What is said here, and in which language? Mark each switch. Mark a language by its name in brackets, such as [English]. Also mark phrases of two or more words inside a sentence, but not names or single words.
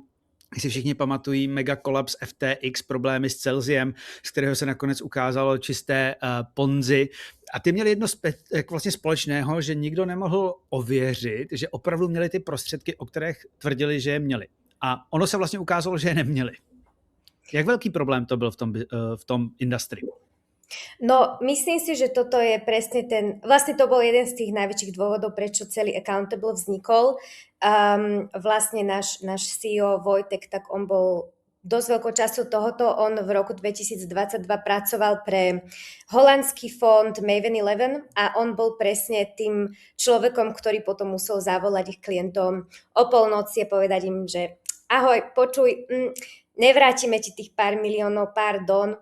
[Czech] Když si všichni pamatují mega kolaps FTX, problémy s Celsiem, z kterého se nakonec ukázalo čisté ponzi. A ty měli jedno vlastně společného, že nikdo nemohl ověřit, že opravdu měli ty prostředky, o kterých tvrdili, že je měli. A ono se vlastně ukázalo, že je neměli. Jak velký problém to byl v tom industrii? [Slovak] No, myslím si, že toto je presne vlastne to bol jeden z tých najväčších dôvodov, prečo celý Accountable vznikol. Vlastne náš CEO Vojtek, tak on bol dosť veľkou časťou tohoto. On v roku 2022 pracoval pre holandský fond Maven 11 a on bol presne tým človekom, ktorý potom musel zavolať ich klientom o polnoci a povedať im, že ahoj, počuj, nevrátime ti tých pár miliónov, pardon.